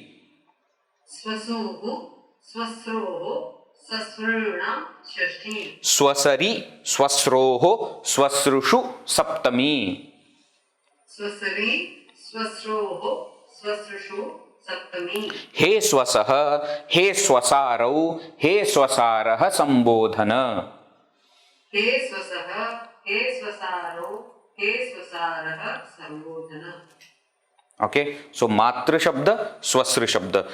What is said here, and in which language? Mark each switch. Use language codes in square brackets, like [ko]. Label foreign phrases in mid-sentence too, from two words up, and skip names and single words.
[sa] स्वसुः स्वस्रोः स्वसॄणाम् षष्ठी. स्वसरि स्वस्रोः स्वसृषु सप्तमी. स्वसरि स्वस्रोः स्वसृषु सप्तमी. हे स्वसः हे स्वसारौ हे स्वसारः संबोधन. हे स्वसः हे स्वसारौ हे स्वसारः संबोधन. [en] Okay, so [sa] मातृ शब्द, स्वसृ शब्द.